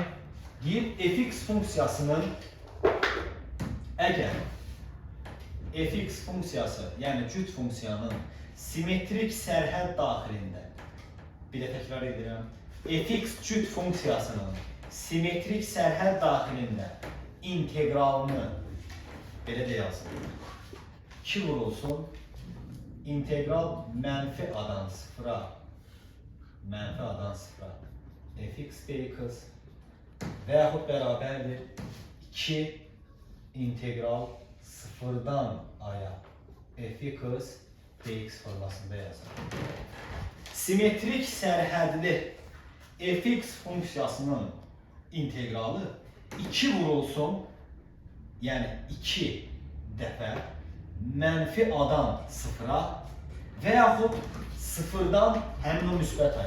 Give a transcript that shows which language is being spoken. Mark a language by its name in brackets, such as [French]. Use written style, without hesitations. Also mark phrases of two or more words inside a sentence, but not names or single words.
[Azerbaijani] Deyir, fx funksiyasının əgər fx funksiyası, yəni cüt funksiyanın simetrik sərhəd daxilində, bir də təkrar edirəm, fx cüt funksiyasının simetrik sərhəd daxilində integralını belə də yazılır. 2 vurulsun, integral mənfi adan sıfıra fx dx və yaxud bərabərdir 2 integral sıfırdan aya fx dx formasında yazılır. Simetrik sərhədli fx funksiyasının integralı 2 vurulsun, yəni 2 dəfə mənfi adan sıfıra və yaxud sıfırdan həmin o müsbət aya.